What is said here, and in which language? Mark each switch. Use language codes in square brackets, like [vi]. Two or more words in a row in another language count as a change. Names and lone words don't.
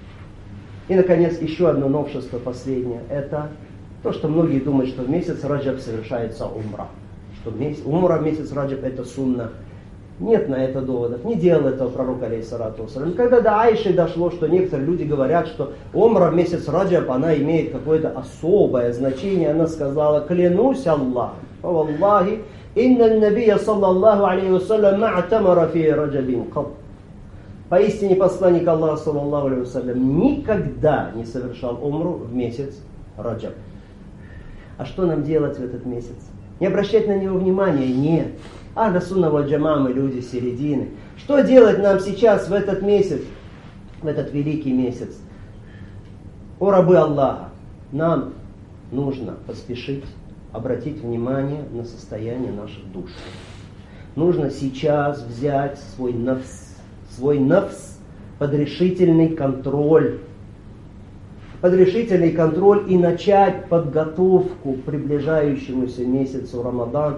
[ru] И, наконец, еще одно новшество последнее, это то, что многие думают, что в месяц Раджаб совершается умра. Что умра в месяц Раджаб это сунна. Нет на это доводов. Не делал этого пророк, [ar] عليه الصلاة والسلام. [ru] Когда до Айши дошло, что некоторые люди говорят, что умра в месяц Раджаб, она имеет какое-то особое значение, она сказала, клянусь Аллахом, [ar] والله إن النبي صلى الله عليه وسلم ما اعتمر في رجب قط. [ru] Поистине посланник Аллаха, [ar] صلى الله عليه وسلم, [ru] никогда не совершал умру в месяц Раджаб. А что нам делать в этот месяц? Не обращать на него внимания? Нет. [ar] أهل السنة والجماعة, [ru] мы люди середины. Что делать нам сейчас в этот месяц, в этот великий месяц? О рабы Аллаха, нам нужно поспешить обратить внимание на состояние наших душ. Нужно сейчас взять свой нафс под решительный контроль и начать подготовку к приближающемуся месяцу Рамадан.